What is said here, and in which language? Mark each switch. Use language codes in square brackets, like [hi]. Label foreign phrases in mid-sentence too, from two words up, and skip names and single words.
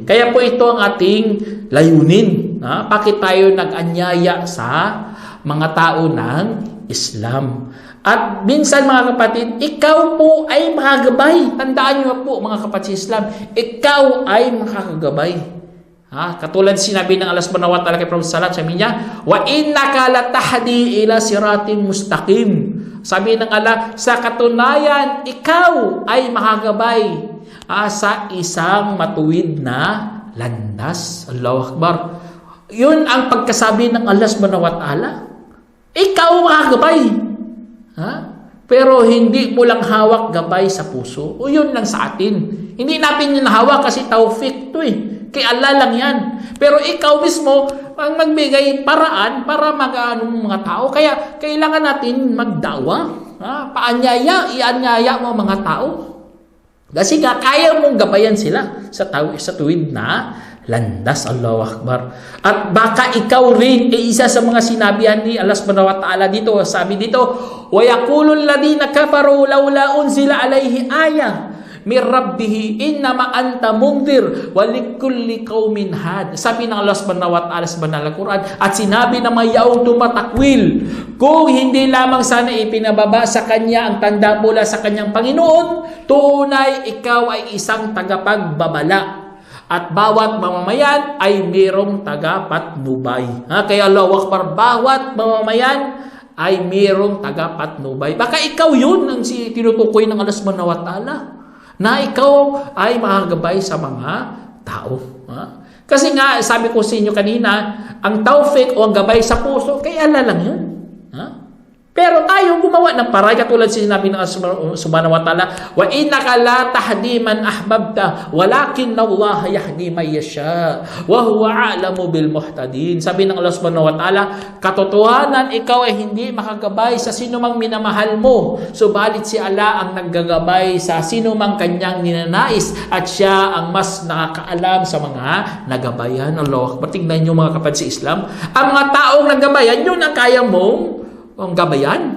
[tl] Kaya po ito ang ating layunin. Bakit tayo nag-anyaya sa mga tao ng Islam? At minsan mga kapatid, ikaw po ay makagabay. Tandaan niyo po mga kapatid Islam, ikaw ay makakagabay. Katulad sinabi ng Allah [ar] سبحانه وتعالى [tl] kay Prophet Salat, sabi niya, [ar] وإنك لتهدي إلى صراط مستقيم. [tl] Sabi ng Allah, sa katunayan, ikaw ay makagabay sa isang matuwid na landas. [ar] الله أكبر. [tl] Yun ang pagkasabi ng Allah [ar] سبحانه وتعالى. [tl] Ikaw makagabay. Pero hindi mo lang hawak gabay sa puso. O yun lang sa atin. Hindi natin yung hawak kasi taufik to Kay Allah lang yan. Pero ikaw mismo ang magbigay paraan para mag-ano mga tao. Kaya kailangan natin magdawa. Paanyaya, ianyaya mo mga tao. Kasi kaya mong gabayan sila sa tuwid na landas. [ar] الله أكبر. [tl] At baka ikaw rin isa sa mga sinabihan ni Allah [ar] سبحانه وتعالى [tl] dito. Sabi dito, [ar] ويقول الذين كفروا لولا أنزل عليه آية من ربه إنما أنت منذر ولكل قوم هاد. [tl] Sabi ng Allah [ar] سبحانه وتعالى [tl] sa banal na Quran, at sinabi ng mga yaong tumatakwil, kung hindi lamang sana ipinababa sa kanya ang tanda mula sa kanyang Panginoon, tunay ikaw ay isang tagapagbabala. At bawat mamamayan ay mayroong tagapatnubay. [ar] Kaya الله أكبر, [tl] bawat mamamayan ay mayroong tagapatnubay. Baka ikaw yun ang tinutukoy ng Allah [ar] سبحانه وتعالى, [tl] na ikaw ay makagabay sa mga tao. Kasi nga, sabi ko sa inyo kanina, ang taufik o ang gabay sa puso, kay Allah lang yun. Pero tayo gumawa ng paraan, katulad sinabi ng [ar] سبحانه وتعالى وإنك لا تهدي من أحببت ولكن الله يهدي من يشاء وهو أعلم بالمهتدين. [tl] Sabi ng Allah [ar] سبحانه وتعالى, [tl] katotohanan ikaw ay hindi makagabay sa sinumang minamahal mo, subalit si Allah ang naggagabay sa sinumang kanyang ninanais, at siya ang mas nakakaalam sa mga nagabayan. Allah, tingnan niyo mga kapatid sa Islam, ang mga taong nagabayan, yun ang kaya mong ang gabayan.